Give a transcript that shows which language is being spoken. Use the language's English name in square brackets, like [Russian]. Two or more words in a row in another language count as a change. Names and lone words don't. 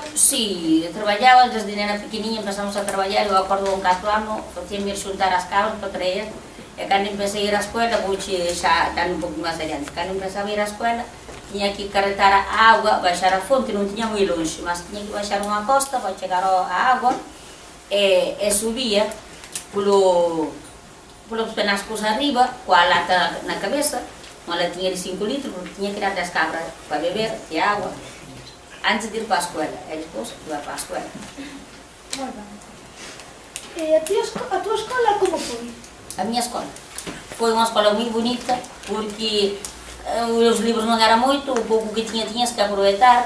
[Galician] Sí, traballaba desde nena pequeniña, empezamos a traballar, eu acordo con 4 anos, facíame ir xuntar as cabras para traer, e cando empecé a ir á escola, vouche xa dar un pouco máis adiante, cando empecé a ir á escola, tiña que carretar a auga, baixar a fonte, non tiña moi longe, mas tiña que baixar unha costa para chegar á auga, e subía polos penascos arriba, coa lata na cabeza, [Portuguese] uma latinha de 5 litros, porque tinha que dar das cabras para beber e água antes de ir para a escola. E depois ia para a escola. Muito bem. E a tua escola como foi? A minha escola foi uma escola muito bonita, porque os livros não eram muito, o pouco que tinhas que aproveitar.